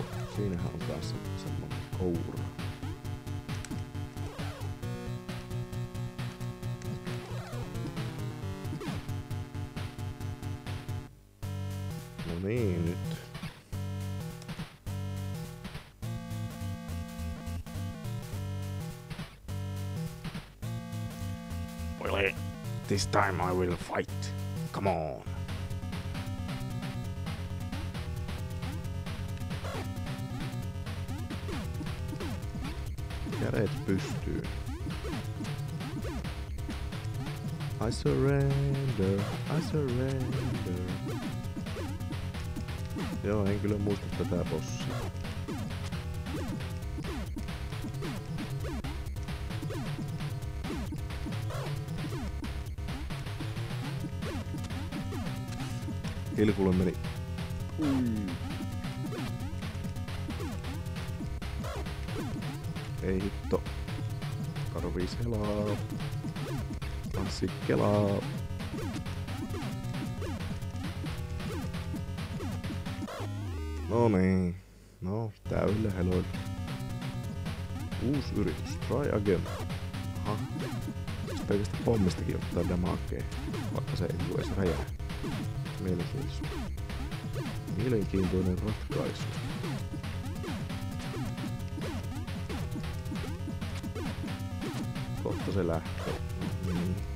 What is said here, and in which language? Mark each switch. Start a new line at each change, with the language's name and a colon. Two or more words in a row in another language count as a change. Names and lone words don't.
Finnish: Siinähän on taas semmonen koura. No niin, nyt.
English: Willie, this time I will fight. Come on.
Finnish: Kädet pystyy.
English: I surrender, I surrender.
Finnish: Joo, en kyllä muista tätä bossia. Hilkulle meni. Ei hitto. Karvi selaa. Tanssi kelaa. No niin. No, täyillä heloilla. Uusi yritys.
English: Try again.
Finnish: Aha. Pelkästä pommistakin ottaa damakea, vaikka se ei tule edes räjää. Mielenkiintoista. Mielenkiintoinen ratkaisu. Kohta se lähtee. Mm.